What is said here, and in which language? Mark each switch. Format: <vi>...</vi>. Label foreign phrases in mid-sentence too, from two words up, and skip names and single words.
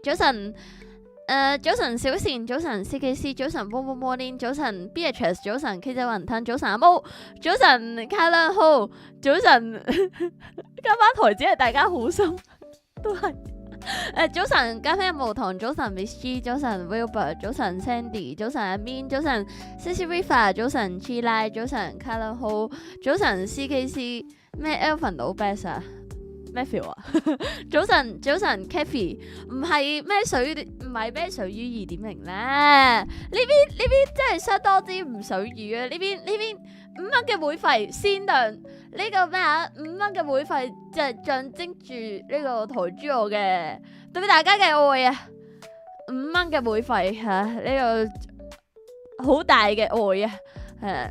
<yue>早晨，早晨小善，早晨 CKC， 早晨 Morning， 早晨 Beatrice， 早晨 K 仔雲吞，早晨阿毛，早晨卡倫浩，早晨加班台只係大家好心，都係。早晨咖啡有無糖，早晨 Miss G， 早晨 Wilbur， 早晨 Sandy， 早晨阿 Min， 早晨 Cici River， 早晨 Chilai， 早晨 Color Hall，早晨 CKC， 咩 Elvin 老 best 啊？ Matthew 啊，早晨 Kathy， 唔係咩水，唔係咩水魚2.0咧，呢邊真係相當之唔水魚啊！呢邊5蚊嘅會費限量，呢個咩啊？5蚊嘅會費就係象徵住呢個台珠澳嘅對大家嘅愛啊！5蚊嘅會費嚇，呢個好大嘅愛啊！</yue>